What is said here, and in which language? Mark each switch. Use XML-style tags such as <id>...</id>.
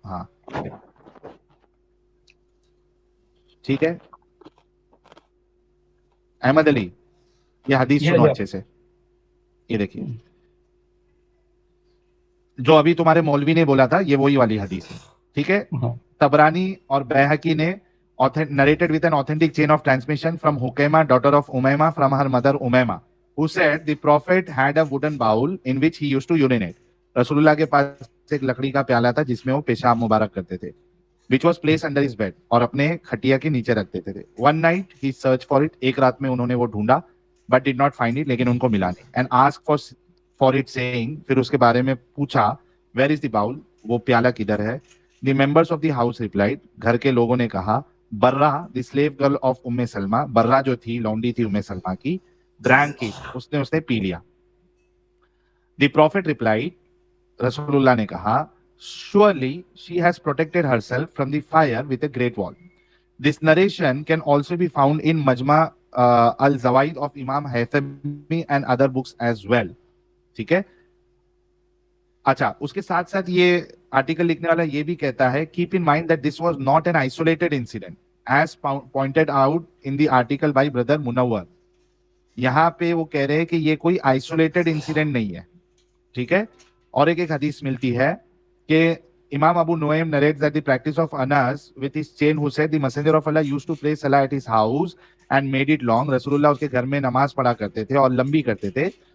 <hi>हाँ ठीक है। अहमद अली ये हदीस ये सुनो लो। अच्छे से, ये देखिए जो अभी तुम्हारे मौलवी ने बोला था, ये वही वाली हदीस है, ठीक है? हाँ।</hi> <en>Tabarani और Baihaqi ने narrated with an authentic chain of transmission from Hukaima, daughter of Umayma, from her mother Umayma, who said the prophet had a wooden bowl in which he used to urinate.</en> <hi>रसूलुल्लाह के पास एक लकड़ी का प्याला था जिसमें वो पेशाब मुबारक करते थे,</hi> <en>which was placed under his bed,</en> <hi>और अपने खटिया के नीचे रख देते थे.</hi> <en>One night he searched for it,</en> <hi>एक रात में उन्होंने वो ढूंढा,</hi> <en>but did not find it,</en> <hi>लेकिन उनको मिला नहीं,</hi> <en>and asked for it saying,</en> <hi>फिर उसके बारे में पूछा,</hi> <en>where is the bowl,</en> <hi>वो प्याला किधर है?</hi> <en>The members of the house replied,</en> <hi>घर के लोगों ने कहा,</hi> <en>Barra the slave girl of Umme Salama,</en> <hi>बर्रा जो थी लौंडी थी उम्मे सलमा की,</hi> <en>drank it,</en> <hi>उसने पी लिया.</hi> <en>the prophet replied,</en> <hi>रसूलुल्लाह ने कहा,</hi> <en>surely she has protected herself from the fire with a great wall. This narration can also be found in Majma al-Zawaid of Imam Haythami and other books as well.</en> <hi>ठीक है? अच्छा, उसके साथ साथ ये आर्टिकल लिखने वाला ये भी कहता है,</hi> <en>Keep in mind that this was not an isolated incident as pointed out in the article by brother Munawwar.</en> <hi>यहाँ पे वो कह रहे हैं कि ये कोई आइसोलेटेड इंसिडेंट नहीं है, ठीक है। और एक हदीस मिलती है कि इमाम Abu Nuvem</hi> <en>narrates that the practice of Anas with his chain who said the messenger of Allah used to pray salah at his house and made it long।</en> <hi>रसूलुल्लाह उसके घर में नमाज पढ़ा करते थे और लंबी करते थे।</hi>